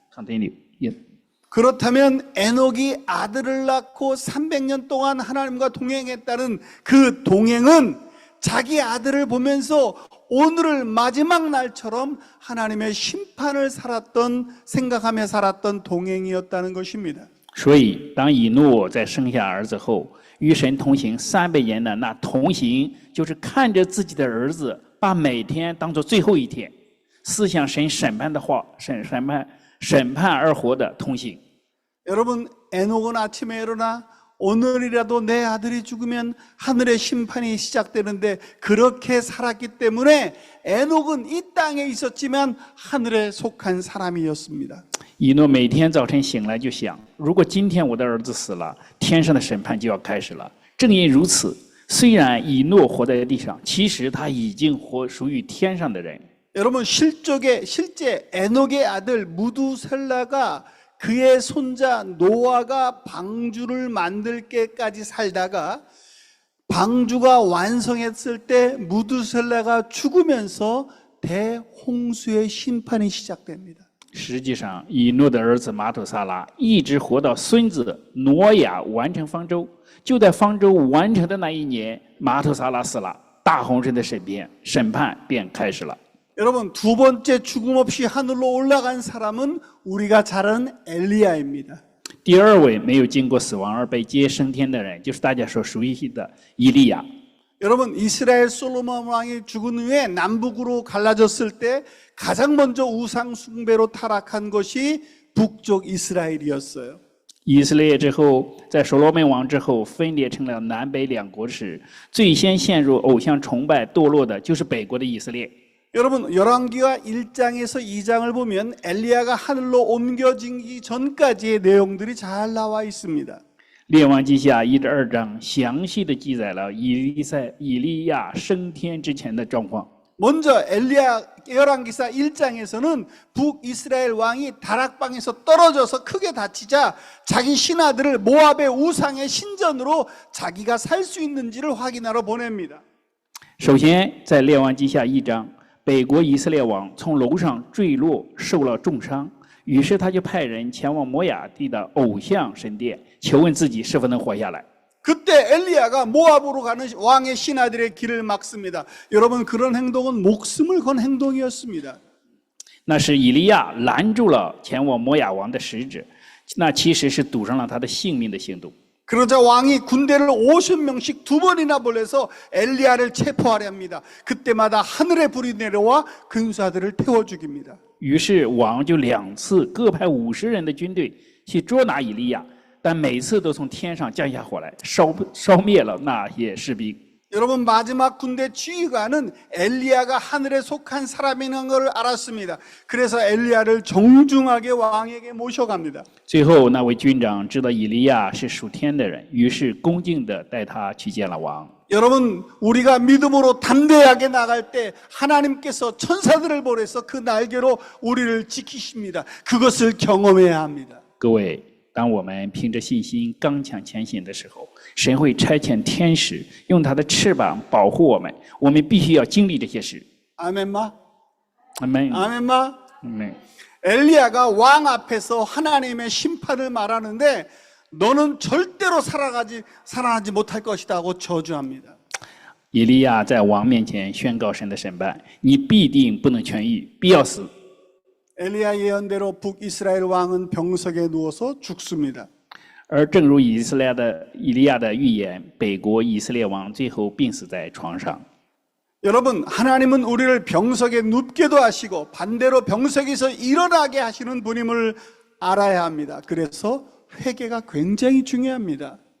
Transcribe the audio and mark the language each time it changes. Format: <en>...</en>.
<en>Continue，</en> <ko>그렇다면 에녹이 아들을 낳고 300년 동안 하나님과 동행했다는 그 동행은 자기 아들을 보면서 오늘을 마지막 날처럼 하나님의 심판을 생각하며 살았던 동행이었다는 것입니다.</ko> <zh>所以，当以诺在生下儿子后，与神同行300年的那同行，就是看着自己的儿子，把每天当作最后一天，思想神审判的话，审判而活的同行。</zh> <ko>여러분 에녹은 아침에 일어나 오늘이라도 내 아들이 죽으면 하늘의 심판이 시작되는데 그렇게 살았기 때문에 에녹은 이 땅에 있었지만 하늘에 속한 사람이었습니다.</ko> <zh>以诺每天早晨醒来就想，如果今天我的儿子死了，天上的审判就要开始了。正因如此，虽然以诺活在地上，其实他已经属于天上的人。</zh> <ko>여러분 실제 에녹의 아들 무두셀라가 그의 손자 노아가 방주를 만들 때까지 살다가 방주가 완성했을 때 무두셀라가 죽으면서 대홍수의 심판이 시작됩니다.</ko> <zh>实际上，以诺的儿子马土撒拉一直活到孙子挪亚完成方舟。就在方舟完成的那一年，马土撒拉死了。大洪水的审判便开始了。</zh> <ko>여러분, 두 번째 죽음 없이 하늘로 올라간 사람은 우리가 잘 아는 엘리야입니다.</ko> <zh>第二位没有经过死亡而被接升天的人，就是大家所熟悉的以利亚。</zh> <ko>여러분, 이스라엘 솔로몬 왕이 죽은 후에 남북으로 갈라졌을 때 가장 먼저 우상 숭배로 타락한 것이 북쪽 이스라엘이었어요.</ko> <zh>以色列之后，在所罗门王之后分裂成了南北两国时，最先陷入偶像崇拜堕落的就是北国的以色列。</zh> <ko>여러분, 열왕기하 1장에서 2장을 보면 엘리야가 하늘로 옮겨지기 전까지의 내용들이 잘 나와 있습니다.</ko> <zh>列王记下1至2章详细的记载了以利亚升天之前的状况。</zh> <ko>먼저 열왕기사 1장에서는 북이스라엘 왕이 다락방에서 떨어져서 크게 다치자 자기 신하들을 모압의 우상의 신전으로 자기가 살 수 있는지를 확인하러 보냅니다.</ko> <zh>首先，在列王记下1章，北国以色列王从楼上坠落，受了重伤，于是他就派人前往摩亚地的偶像神殿，求问自己是否能活下来。</zh> <ko>그때 엘리야가 모압으로 가는 왕의 신하들의 길을 막습니다. 여러분, 그런 행동은 목숨을 건 행동이었습니다.</ko> <zh>那是以利亚拦住了前往摩亚王的使者，那其实是赌上了他的性命的行动。</zh> <ko>그러자 왕이 군대를 50명씩 2번이나 보내서 엘리야를 체포하려 합니다. 그때마다 하늘의 불이 내려와 근사들을 태워 죽입니다.</ko> <zh>于是王就2次各派50人的军队去捉拿以利亚，但每次都从天上降下火来，烧灭了那些士兵。</zh> <ko>여러분, 마지막 군대 지휘관은 엘리야가 하늘에 속한 사람이라는 걸 알았습니다. 그래서 엘리야를 정중하게 왕에게 모셔갑니다.</ko> <zh>最后那位军长知道以利亚是属天的人，于是恭敬地带他去见了王。</zh> <ko>여러분, 우리가 믿음으로 담대하게 나갈 때 하나님께서 천사들을 보내서 그 날개로 우리를 지키십니다. 그것을 경험해야 합니다.</ko> <zh>各位，当我们凭着信心刚强前行的时候，神会差遣天使用他的翅膀保护我们，我们必须要经历这些事。</zh> <ko>아멘마?</ko> <zh>阿门。</zh> <ko>아멘마?</ko> <zh>阿门。</zh> <ko>엘리야가 왕 앞에서 하나님의 심판을 말하는데 너는 절대로 살아나지 못할 것이다 하고 저주합니다.</ko> <zh>以利亚在王面前宣告神的审判，你必定不能痊愈，必要死。</zh> <ko>엘리야 예언대로 북이스라엘 왕은 병석에 누워서 죽습니다.</ko> <zh>而正如以利亚的预言，北国以色列王最后病死在床上。</zh> <ko>여러분, 하나님은 우리를 병석에 눕게도 하시고 반대로 병석에서 일어나게 하시는 분임을 알아야 합니다. 그래서 회개가 굉장히 중요합니다.</ko>